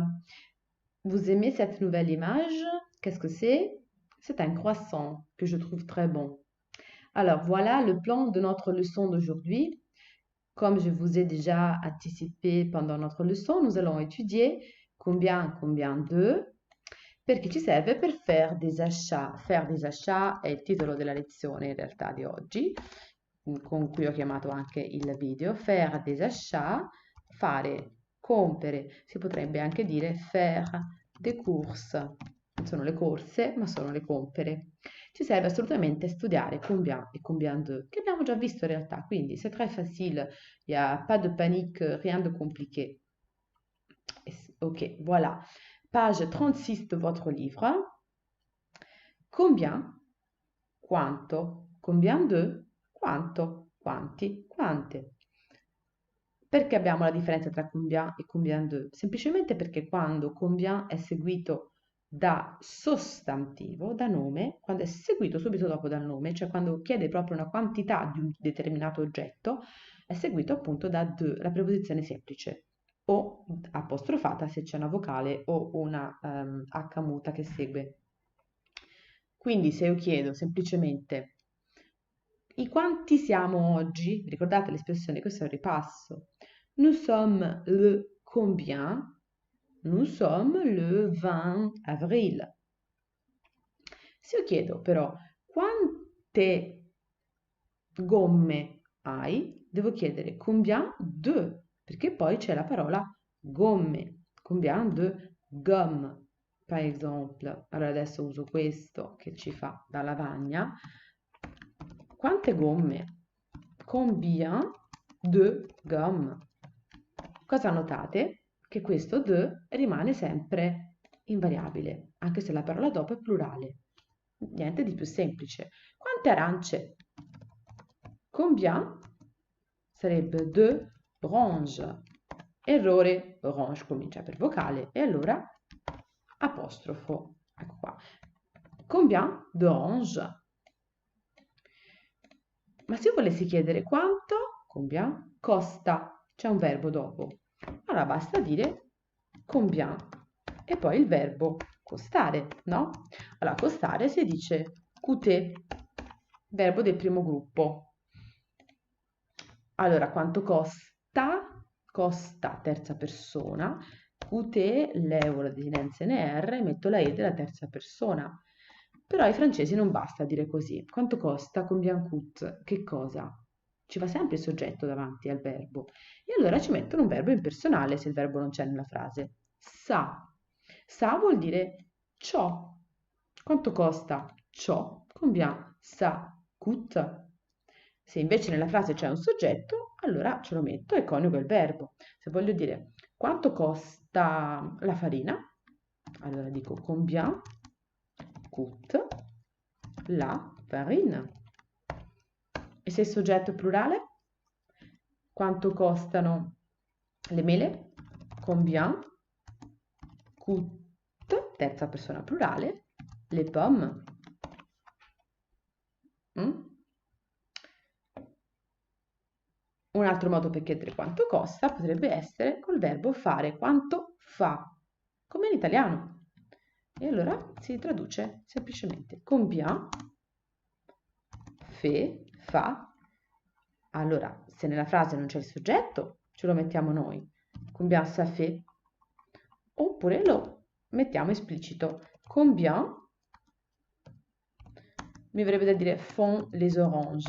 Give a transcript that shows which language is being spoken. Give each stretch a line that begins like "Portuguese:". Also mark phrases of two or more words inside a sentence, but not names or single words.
French: Vous aimez cette nouvelle image? Qu'est-ce que c'est? C'est un croissant que je trouve très bon. Alors voilà le plan de notre leçon d'aujourd'hui. Comme je vous ai déjà anticipé pendant notre leçon, nous allons étudier combien de,
Italian: perché ci serve per fare
French: des achats. Faire des achats
Italian: è il titolo della lezione in realtà di oggi, con cui ho chiamato anche il video.
French: Faire des achats,
Italian: fare compere, si potrebbe anche dire
French: faire des courses.
Italian: Non sono le corse, ma sono le compere. Ci serve assolutamente studiare combien e
French: combien de,
Italian: che abbiamo già visto in realtà, quindi
French: c'est très facile, il n'y a pas de panique, rien de compliqué. Ok, voilà. Page 36 de votre livre. Combien? Quanto? Combien de?
Italian: Quanto? Quanti? Quante? Perché abbiamo la differenza tra combien e
French: combien de?
Italian: Semplicemente perché quando combien è seguito da sostantivo, da nome, quando è seguito subito dopo dal nome, cioè quando chiede proprio una quantità di un determinato oggetto, è seguito appunto da de, la preposizione semplice, o apostrofata se c'è una vocale o una H muta che segue. Quindi se io chiedo semplicemente i quanti siamo oggi, ricordate l'espressione, questo è un ripasso.
French: Nous sommes le combien? Nous sommes le 20 avril.
Italian: Se io chiedo però quante gomme hai, devo chiedere
French: combien de,
Italian: perché poi c'è la parola gomme,
French: combien de gomme,
Italian: per esempio. Allora adesso uso questo che ci fa da lavagna. Quante gomme?
French: Combien de gomme?
Italian: Cosa notate? Che questo de rimane sempre invariabile, anche se la parola dopo è plurale. Niente di più semplice. Quante arance?
French: Combien? Sarebbe de orange.
Italian: Errore, orange comincia per vocale e allora apostrofo. Ecco qua.
French: Combien d'orange?
Italian: Ma se io volessi chiedere quanto, combien, costa, c'è un verbo dopo. Allora basta dire combien e poi il verbo costare, no? Allora costare si dice coûter, verbo del primo gruppo. Allora quanto costa? Costa terza persona, coûter, levo la desinenza NR, metto la E della terza persona. Però ai francesi non basta dire così. Quanto costa?
French: Combien coûte?
Italian: Che cosa? Ci va sempre il soggetto davanti al verbo. E allora ci mettono un verbo impersonale se il verbo non c'è nella frase. Sa. Sa vuol dire ciò. Quanto costa ciò?
French: Combien ça coûte?
Italian: Se invece nella frase c'è un soggetto, allora ce lo metto e coniugo il verbo. Se voglio dire quanto costa la farina, allora dico
French: combien coûte la farine.
Italian: E se il soggetto è plurale, quanto costano le mele?
French: Combien coûte,
Italian: terza persona plurale,
French: le pommes? Mm?
Italian: Un altro modo per chiedere quanto costa potrebbe essere col verbo fare, quanto fa, come in italiano. E allora si traduce semplicemente
French: combien fait,
Italian: fa. Allora, se nella frase non c'è il soggetto, ce lo mettiamo noi.
French: Combien ça fait?
Italian: Oppure lo mettiamo esplicito. Combien mi verrebbe da dire
French: font les oranges.